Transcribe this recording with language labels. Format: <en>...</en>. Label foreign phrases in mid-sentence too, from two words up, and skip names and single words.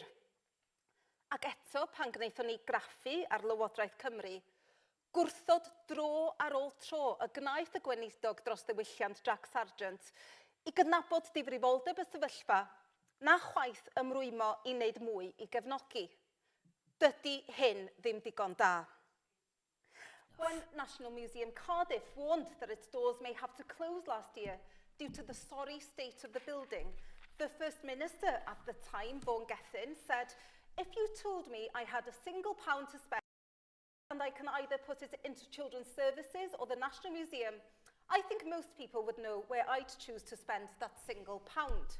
<cy>Ac eto, pan gwnaethon ni graffu ar Lywodraeth Cymru, gwrthod dro ar ôl tro y gnaeth y gweinidog dros ddiwylliant Jack Sargent i gydnabod difrifoldeb y sefyllfa na chwaith ymrwymo i wneud mwy i gefnogi. Dydy hyn ddim digon da.</cy> <en>When National Museum Cardiff warned that its doors may have to close last year due to the sorry state of the building, the First Minister at the time, Vaughan Gethin, said, "If you told me I had a single pound to spend and I can either put it into children's services or the National Museum, I think most people would know where I'd choose to spend that single pound."</en>